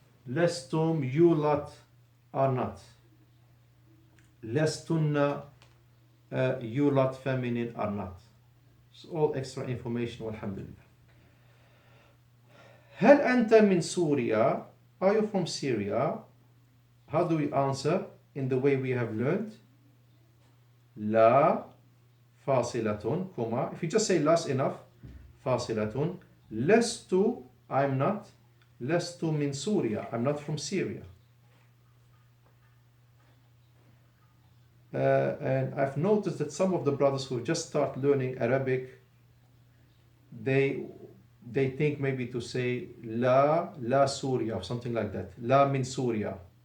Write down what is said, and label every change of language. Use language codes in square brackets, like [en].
[en] Lestum, you lot are not. Lestunna, you lot feminine are not. It's all extra information, walhamdulillah. [ar] هل أنت من سوريا? [en] Are you from Syria? How do we answer in the way we have learned? [ar] لا فاصلة, comma. [en] If you just say last enough, فاصلة. [ar] لست, [en] I'm not. [ar] لست من سوريا, [en] I'm not from Syria. And I've noticed that some of the brothers who just start learning Arabic, they think maybe to say la Surya or something like that. La min Surya.